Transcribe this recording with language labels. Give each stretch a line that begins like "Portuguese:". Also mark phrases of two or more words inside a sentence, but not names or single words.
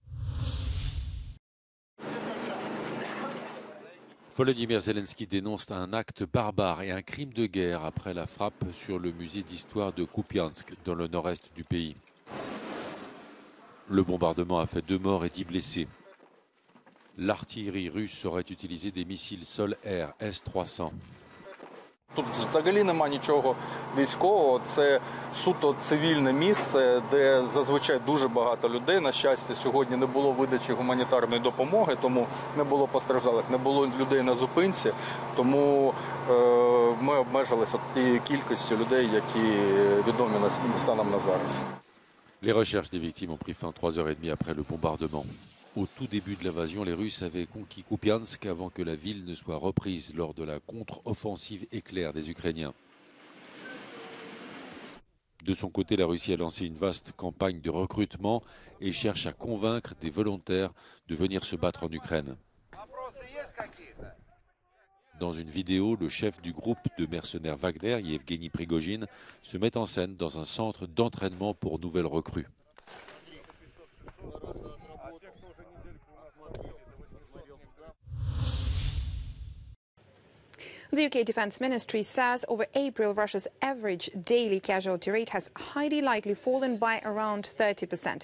French: Volodymyr Zelensky dénonce un acte barbare et un crime de guerre après la frappe sur le musée d'histoire de Kupiansk, dans le nord-est du pays. Le bombardement a fait 2 morts et 10 blessés. L'artillerie russe aurait utilisé des missiles sol-air S-300.
Ukrainian: Тут взагалі нема нічого військового, це суто цивільне місце, де зазвичай дуже багато людей. На щастя, сьогодні не було видачі гуманітарної допомоги, тому не було постраждалих, не було людей на зупинці, тому ми обмежилися тією кількістю людей, які відомі станом на зараз.
French: Les recherches des victimes ont pris fin 3h30 après le bombardement. Au tout début de l'invasion, les Russes avaient conquis Kupiansk avant que la ville ne soit reprise lors de la contre-offensive éclair des Ukrainiens. De son côté, la Russie a lancé une vaste campagne de recrutement et cherche à convaincre des volontaires de venir se battre en Ukraine. Dans une vidéo, le chef du groupe de mercenaires Wagner, Yevgeny Prigojine, se met en scène dans un centre d'entraînement pour nouvelles recrues.
English: The UK Defence Ministry says over April, Russia's average daily casualty rate has highly likely fallen by around 30%.